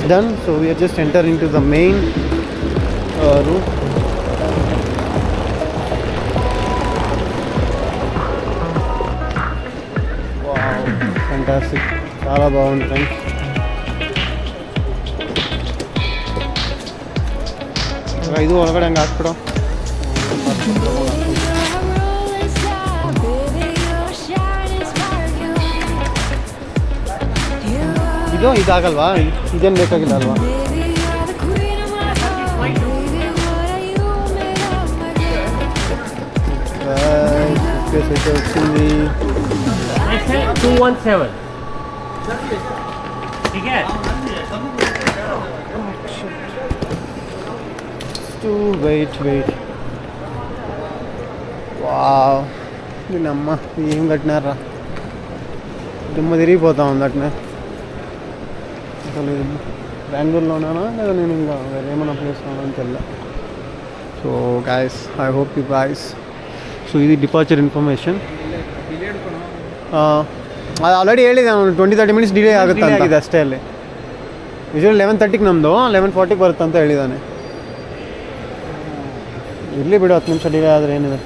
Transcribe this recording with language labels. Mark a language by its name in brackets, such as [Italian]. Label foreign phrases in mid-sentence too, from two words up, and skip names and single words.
[English] done, so we are just entering into the main room. Wow, fantastic, [Telugu] చాలా బాగుంది ఫ్రెండ్స్. ఇది ఒలగడం కాకపోవడం [Kannada] ಇದು ಇದಾಗಲ್ವಾ? ಇದೇನು ಬೇಕಾಗಿಲ್ಲ ಅಲ್ವಾ? [Telugu] వచ్చింది 217. [English] wait wow, [Telugu] దీనమ్మ ఏం కట్టినారా? దిమ్మ తిరిగిపోతా ఉంది అట్నే. అసలు బెంగళూరులోనా లేదా నేను ఇంకా వేరే ఏమైనా ప్లేస్లో అని తెలియదు. [English] so guys, I hope you guys. [Kannada] ಸೊ ಇದು [English] departure information. [Kannada] ಅದು ಆಲ್ರೆಡಿ ಹೇಳಿದೆ ನಾನು, 20-30 minutes ಡಿಲೇ ಆಗುತ್ತೆ ಆಗಿದೆ ಅಷ್ಟೇ. ಅಲ್ಲಿ ಯೂಶ್ವಲಿ 11:30ಗೆ ನಮ್ಮದು 11:40ಗೆ ಬರುತ್ತೆ ಅಂತ ಹೇಳಿದ್ದಾನೆ. ಇರಲಿ ಬಿಡು, 10 ನಿಮಿಷ ಡಿಲೇ ಆದರೆ ಏನಿದೆ.